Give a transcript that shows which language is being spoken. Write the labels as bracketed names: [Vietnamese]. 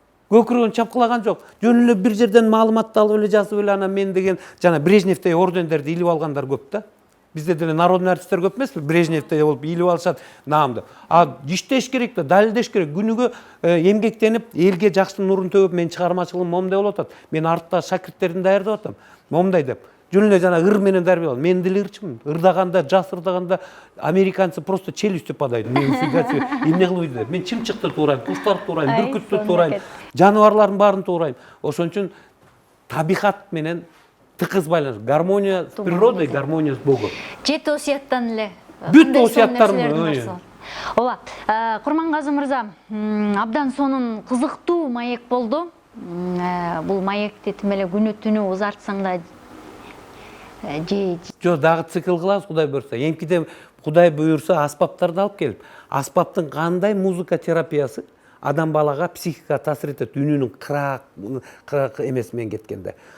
[Kyrgyz] Көкүрөгүн чапкылаган жок. Жөн эле бир жерден маалыматты алып эле жазып эле анан мен деген жана Брежневдей ордендерди илип алгандар көп да. Бизде деле народный артисттер көп эмеспи? Брежневдей болуп илип алышат наамды. А иштеш керек да, далилдеш керек. Күнүгө эмгектенип, элге жакшы нурун төгүп, мен чыгармачылыгым момундай болуп атат. Мен артта шакирттеримди даярдап атам. Момундай деп. Жөн эле жана ыр менен дарбиялам. Мен деле ырчымын. Ырдаганда, жас ырдаганда [Russian] американцы просто челюстью падает. [Kyrgyz] Мен фигачы эмне кылып деп. Мен чымчыкты туурайм, куштарды туурайм, бүркүттү туурайм, жаныбарлардын баарын туурайм. Ошон үчүн табигат менен тыкыз байланыш. [Russian] Гармония с природой, гармония с Богом. [Kyrgyz] Жети осуяттан эле. Бүт осуяттарым. Ооба. Курмангазы мырза, абдан сонун кызыктуу маек болду. Бул маекти тим эле күнү түнү узартсаң да Жо, дагы цикл кылабыз, Кудай буйрса. Эмкиде Кудай буйрса аспаптарды алып келип, аспаптын кандай музыка терапиясы адам балага психика таасир этет, үнүнүн кырак эмеси менен кеткенде.